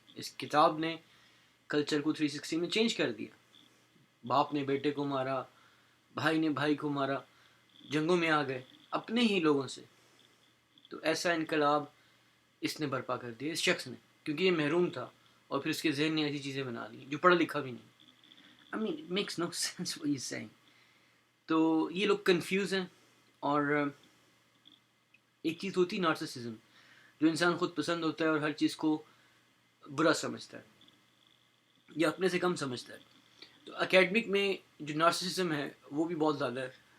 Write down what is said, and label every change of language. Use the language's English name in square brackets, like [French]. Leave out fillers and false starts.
[Urdu] اس کتاب نے کلچر کو 360 میں چینج کر دیا. باپ نے بیٹے کو مارا، بھائی نے بھائی کو مارا، جنگوں میں آ گئے اپنے ہی لوگوں سے. تو ایسا انقلاب اس نے برپا کر دیا اس شخص نے، کیونکہ یہ محروم تھا اور پھر اس کے ذہن نے ایسی چیزیں بنا لی جو پڑھا لکھا بھی نہیں. [English] I mean, it makes no sense what he's saying. [Urdu] تو یہ لوگ کنفیوز ہیں. اور ایک چیز ہوتی ہے نارسسزم، جو انسان خود پسند ہوتا ہے اور ہر چیز کو برا سمجھتا ہے یا اپنے سے کم سمجھتا ہے. تو اکیڈمک میں جو نارسسزم ہے وہ بھی بہت زیادہ ہے.